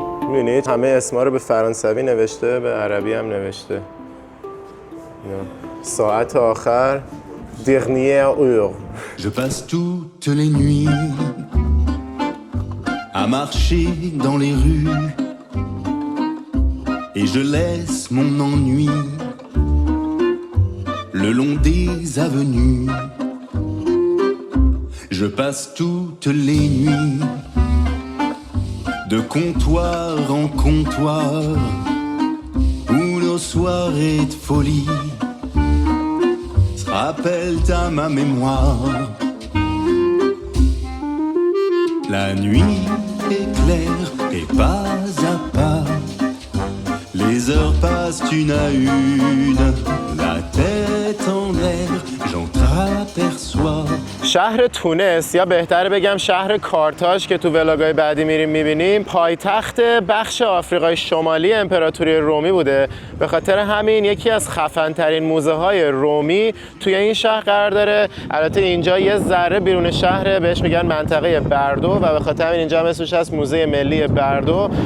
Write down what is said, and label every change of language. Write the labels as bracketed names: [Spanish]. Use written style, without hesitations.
[Persian] می‌بینید همه اسما رو به فرانسوی نوشته، به عربی هم نوشته. ساعت آخر [French] dernière heure. Je passe toutes les nuits à marcher dans les rues et je laisse mon ennui le long des avenues. Je passe toutes les nuits de comptoir en comptoir où nos soirées de folie se rappellent à ma mémoire. La nuit est claire et pas à pas les heures passent une à une, la tête en l'air, j'entr'aperçois. [Persian] شهر تونس، یا بهتره بگم شهر کارتاژ که تو ولاگای بعدی میریم میبینیم، پایتخت بخش آفریقای شمالی امپراتوری رومی بوده. به خاطر همین یکی از خفن‌ترین موزه های رومی توی این شهر قرار داره. البته اینجا یه ذره بیرون شهر، بهش میگن منطقه بردو و به خاطر همین اینجا هم اسمش هست موزه ملی بردو.